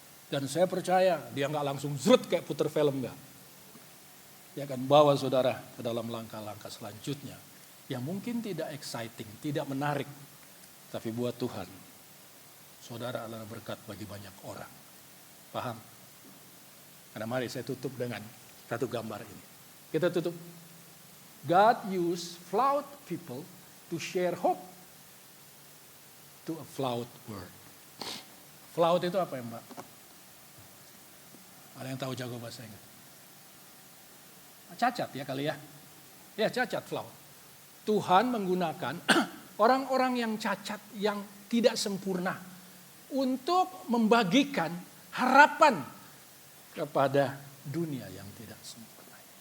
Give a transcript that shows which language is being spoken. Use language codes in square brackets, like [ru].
[id] Dan saya percaya dia nggak langsung zrut kayak puter film nggak. Dia akan bawa saudara ke dalam langkah-langkah selanjutnya. Yang mungkin tidak exciting, tidak menarik. Tapi buat Tuhan, saudara adalah berkat bagi banyak orang. Paham? Karena mari saya tutup dengan satu gambar ini. Kita tutup. [en] God used flawed people to share hope to a flawed world. [id] Flawed itu apa ya Mbak? Ada yang tahu jago bahasa Inggris? Cacat ya kali ya. Ya cacat, flawed. Tuhan menggunakan orang-orang yang cacat, yang tidak sempurna untuk membagikan harapan kepada dunia yang tidak sempurna.